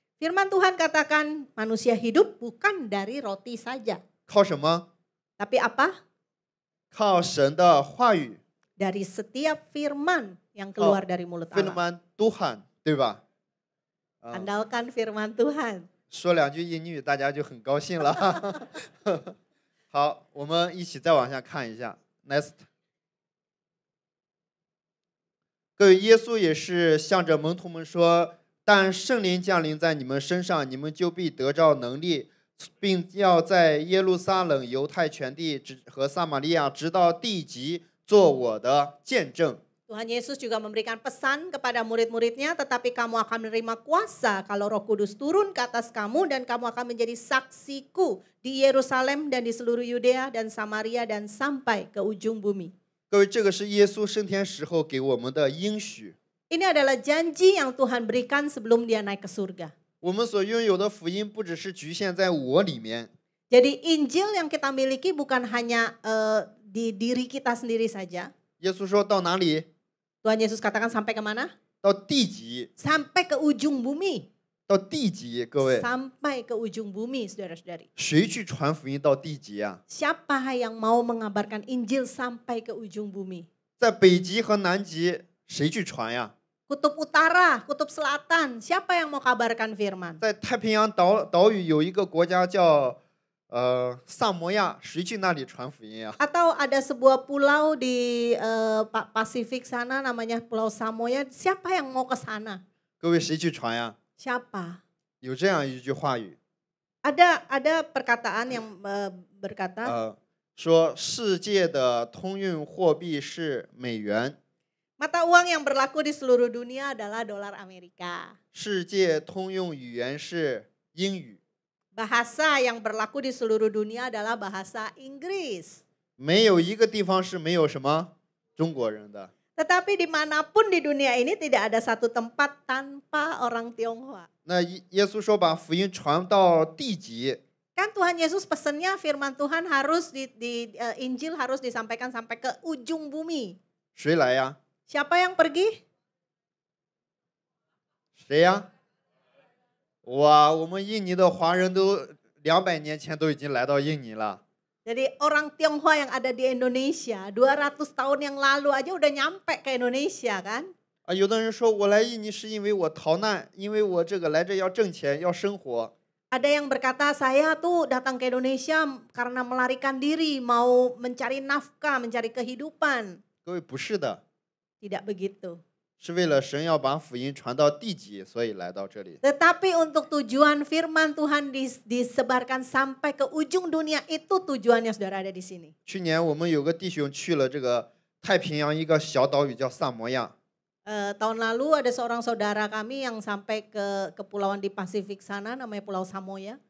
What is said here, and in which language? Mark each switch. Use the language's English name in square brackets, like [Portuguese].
[Indonesian] Firman Tuhan katakan manusia hidup bukan dari roti saja. [Chinese] 靠什么？ [Indonesian] Tapi apa? [Chinese] 靠神的话语。 [Indonesian] Dari setiap firman yang keluar dari mulut Allah. Firman Tuhan， [Chinese] 对吧？ [Indonesian] Andalkan firman Tuhan. [Chinese] 说两句英语，大家就很高兴了。好，我们一起再往下看一下。 Next， 各位，耶稣也是向着门徒们说：“但圣灵降临在你们身上，你们就必得着能力，并要在耶路撒冷、犹太全地和撒玛利亚直到地极，做我的见证。” [Indonesian] Tuhan Yesus juga memberikan pesan kepada murid-muridnya, tetapi kamu akan menerima kuasa kalau Roh Kudus turun ke atas kamu dan kamu akan menjadi saksiku di Yerusalem dan di seluruh Yudea dan Samaria dan sampai ke ujung bumi. [Chinese] 各位，这个是耶稣升天时候给我们的应许。 [Indonesian] Ini adalah janji yang Tuhan berikan sebelum dia naik ke surga. [Chinese] 我们所拥有的福音不只是局限在我里面。 [Indonesian] Jadi Injil yang kita miliki bukan hanya di diri kita sendiri saja. [Chinese] 耶稣说到哪里？ [Indonesian] Tuhan Yesus katakan sampai ke mana? [Chinese] 到地极。 [Indonesian] Sampai ke ujung bumi. [Chinese] 到地极，各位。 [Indonesian] Sampai ke ujung bumi, saudara-saudari. [Chinese] 谁去传福音到地极啊？ [Indonesian] Siapa yang mau mengabarkan Injil sampai ke ujung bumi? [Chinese] 在北极和南极，谁去传呀？ [Indonesian] Kutub utara, kutub selatan, siapa yang mau kabarkan firman? [Chinese] 在太平洋岛屿有一个国家叫萨摩亚，谁去那里传福音呀？ [Indonesian] Atau ada sebuah pulau di Pasifik sana namanya Pulau Samoa, siapa yang mau ke sana? [Chinese] 各位，谁去传呀？ [Indonesian] Siapa? [Chinese] 有这样一句话语， [Indonesian] Ada perkataan yang berkata, [Chinese] 说世界的通用货币是美元， [Indonesian] mata uang yang berlaku di seluruh dunia adalah dolar Amerika. [Chinese] 世界通用语言是英语， [Indonesian] Bahasa yang berlaku di seluruh dunia adalah bahasa Inggris. [Chinese] 没有一个地方是没有什么中国人的。 [Indonesian] Tetapi dimanapun di dunia ini tidak ada satu tempat tanpa orang Tionghoa. [Chinese] 那耶稣说把福音传到地极， [Indonesian] Kan Tuhan Yesus pesennya firman Tuhan harus Injil harus disampaikan sampai ke ujung bumi. [Chinese] 谁来呀？ [Indonesian] Siapa yang pergi? [Chinese] 谁呀？哇，我们印尼的华人都200年前都已经来到印尼了。 [Indonesian] Jadi orang Tionghoa yang ada di Indonesia 200 tahun yang lalu aja udah nyampe ke Indonesia kan? [Chinese] 啊，有的人说我来印尼是因为我逃难，因为我这个来这要挣钱要生活。 [Indonesian] Ada yang berkata saya tuh datang ke Indonesia karena melarikan diri, mau mencari nafkah, mencari kehidupan. [Chinese] 各位，不是的， [Indonesian] Tidak begitu. [Chinese] 是为了神要把福音传到地极，所以来到这里。 [Indonesian] Tetapi untuk tujuan firman Tuhan disebarkan sampai ke ujung dunia, itu tujuannya saudara ada di sini. [Chinese] 去年我们有个弟兄去了这个太平洋一个小岛屿叫萨摩亚， [Indonesian] Tahun lalu ada seorang saudara kami yang sampai ke kepulauan di Pasifik sana namanya Pulau Samoa.